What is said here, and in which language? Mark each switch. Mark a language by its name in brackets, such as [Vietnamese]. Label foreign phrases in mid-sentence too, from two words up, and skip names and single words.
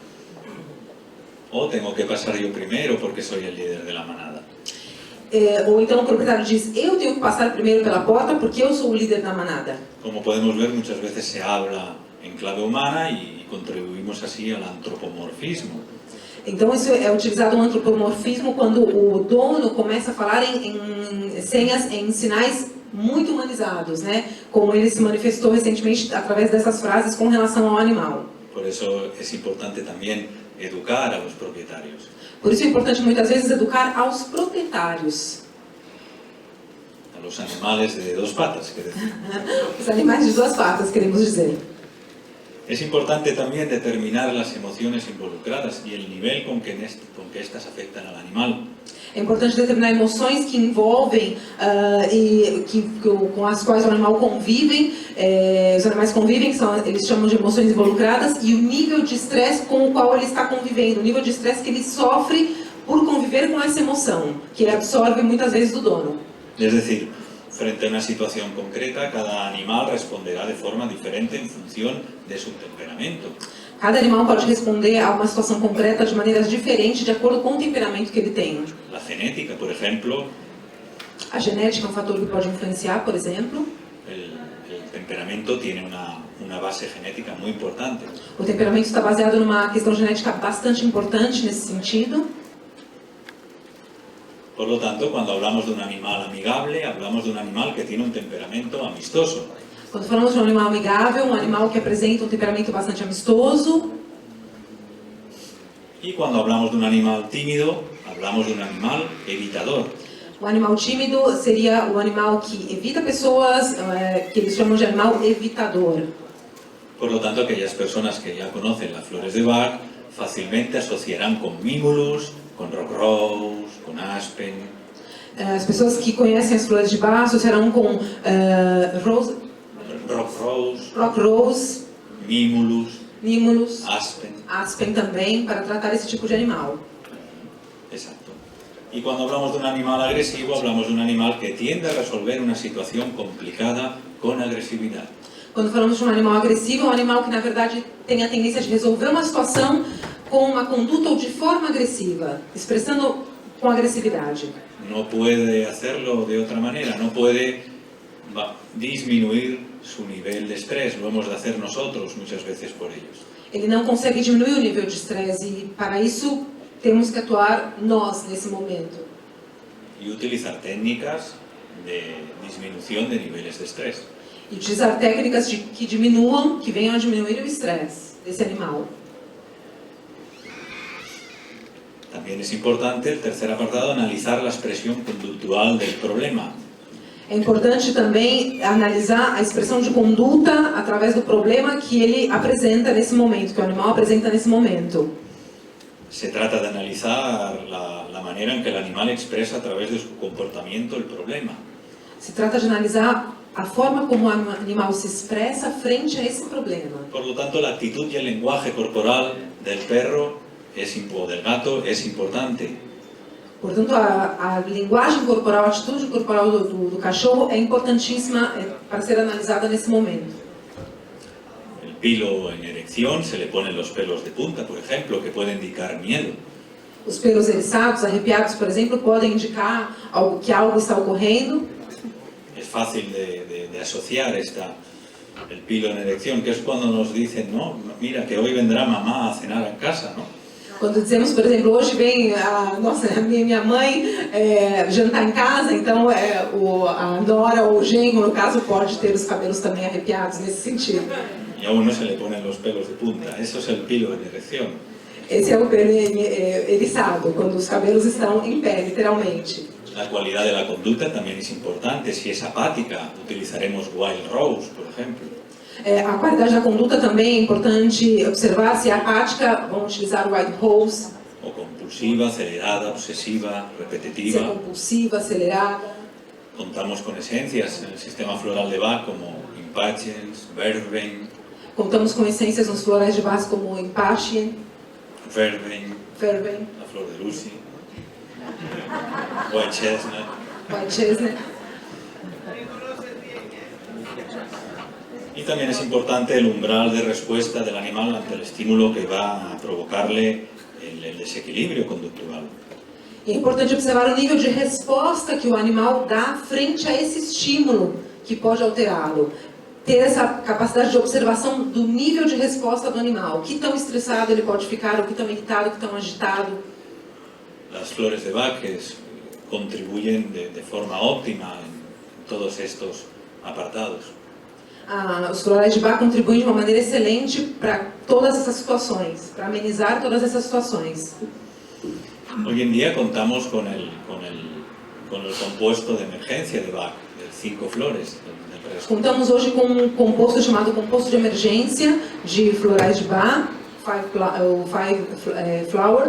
[Spanish] O tengo que pasar yo primero porque soy el líder de la manada. [Portuguese] Ou então o proprietário diz, eu tenho que passar primeiro pela porta porque eu sou o líder da manada. [Spanish] Como podemos ver, muchas veces se habla en clave humana y contribuimos así al antropomorfismo. [Portuguese] Então isso é utilizado um antropomorfismo quando o dono começa a falar em senhas, em sinais muito humanizados, né? Como ele se manifestou recentemente através dessas frases com relação ao animal. [Spanish] Por eso es importante también educar a los propietarios. [Portuguese] Por isso é importante muitas vezes educar aos proprietários. [Spanish] A los animales de dos patas, [Portuguese] quer dizer. Os animais de duas patas, queremos dizer. [Spanish] Es importante también determinar las emociones involucradas y el nivel con que estas afectan al animal. [Portuguese] É importante determinar emoções que envolvem com as quais o animal convivem, os animais convivem, eles chamam de emoções involucradas, e o nível de estresse com o qual ele está convivendo, o nível de estresse que ele sofre por conviver com essa emoção, que ele absorve muitas vezes do dono. [Spanish] Es decir, frente a una situación concreta, cada animal responderá de forma diferente en función de su temperamento. [Portuguese] Cada animal pode responder a uma situação concreta de maneiras diferentes, de acordo com o temperamento que ele tem. [Spanish] La genética, por ejemplo. [Portuguese] A genética é um fator que pode influenciar, por exemplo. [Spanish] El temperamento tiene una base genética muy importante. [Portuguese] O temperamento está baseado numa questão genética bastante importante nesse sentido. [Spanish] Por lo tanto, cuando hablamos de un animal amigable, hablamos de un animal que tiene un temperamento amistoso. [Portuguese] Quando falamos de um animal amigável, um animal que apresenta um temperamento bastante amistoso. [Spanish] Y cuando hablamos de un animal tímido, hablamos de un animal evitador. [Portuguese] O animal tímido seria o animal que evita pessoas, que eles chamam de animal evitador. [Spanish] Por lo tanto, aquellas personas que ya conocen las flores de Bach fácilmente asociarán con Mimulus, con Rock Rose, con Aspen. [Portuguese] As pessoas que conhecem as flores de Bach associarão com Rock Rose, Mimulus, Aspen também, para tratar esse tipo de animal. [Spanish] Exacto. Y cuando hablamos de un animal agresivo, hablamos de un animal que tiende a resolver una situación complicada con agresividad. [Portuguese] Quando falamos de um animal agressivo, é um animal que, na verdade, tem a tendência de resolver uma situação com uma conduta ou de forma agressiva, expressando com agressividade. [Spanish] No puede hacerlo de otra manera, no puede disminuir su nivel de estrés, lo hemos de hacer nosotros muchas veces por ellos. [Portuguese] Ele não consegue diminuir o nível de estresse e, para isso, temos que atuar nós nesse momento. [Spanish] Y utilizar técnicas de disminución de niveles de estrés. [Portuguese] E utilizar técnicas que diminuam, que venham a diminuir o estresse desse animal. [Spanish] También es importante, el tercer apartado, analizar la expresión conductual del problema. [Portuguese] É importante também analisar a expressão de conduta através do problema que ele apresenta nesse momento, que o animal apresenta nesse momento. [Spanish] Se trata de analizar la manera en que el animal expresa a través de su comportamiento el problema. [Portuguese] Se trata de analisar a forma como o animal se expressa frente a esse problema. [Spanish] Por lo tanto, la actitud y el lenguaje corporal del perro o del gato es importante. [Portuguese] Portanto, a linguagem corporal, a atitude corporal do cachorro é importantíssima para ser analisada nesse momento. [Spanish] El pilo en erección, se le ponen los pelos de punta, por ejemplo, que puede indicar miedo. [Portuguese] Os pelos eriçados, arrepiados, por exemplo, podem indicar que algo está ocorrendo. [Spanish] Es fácil de asociar el pilo en erección, que es cuando nos dicen, no, mira, que hoy vendrá mamá a cenar en casa, ¿no? [Portuguese] Quando dizemos, por exemplo, hoje vem a minha mãe jantar em casa, então a nora ou o genro, no caso, pode ter os cabelos também arrepiados nesse sentido. [Spanish] Y a uno se le ponen los pelos de punta, eso es el pilo en erección. [Portuguese] Esse é o pelo eriçado, quando os cabelos estão em pé, literalmente. [Spanish] La cualidad de la conducta también es importante. Si es apática, utilizaremos Wild Rose, por ejemplo. [Portuguese] A qualidade da conduta também é importante observar. Se é apática, vamos utilizar o White Rose. [Spanish] O compulsiva, acelerada, obsesiva, [Portuguese] Se é [Spanish] repetitiva. [Portuguese] compulsiva, acelerada. [Spanish] Contamos con esencias en el sistema floral de Bach como Impatiens, Vervein, [Portuguese] Contamos com essências nos florais de Bach como Impatient, Vervein, Vervein, [Spanish] la flor de Lucy, White Chestnut. [Portuguese] White Chestnut. [Spanish] Y también es importante el umbral de respuesta del animal ante el estímulo que va a provocarle el desequilibrio conductual. [Portuguese] É importante observar o nível de resposta que o animal dá frente a esse estímulo que pode alterá-lo. Ter essa capacidade de observação do nível de resposta do animal. O que tão estressado ele pode ficar, o que tão irritado, o que tão agitado. [Spanish] Las flores de Bach contribuyen de forma óptima en todos estos apartados. [Portuguese] Os florais de Bach contribuem de uma maneira excelente para todas essas situações, para amenizar todas essas situações. [Spanish] Hoy en día contamos con el compuesto de emergencia de Bach, de 5 flores. [Portuguese] Contamos hoje com um composto chamado composto de emergência de florais de Bach, Five Flower.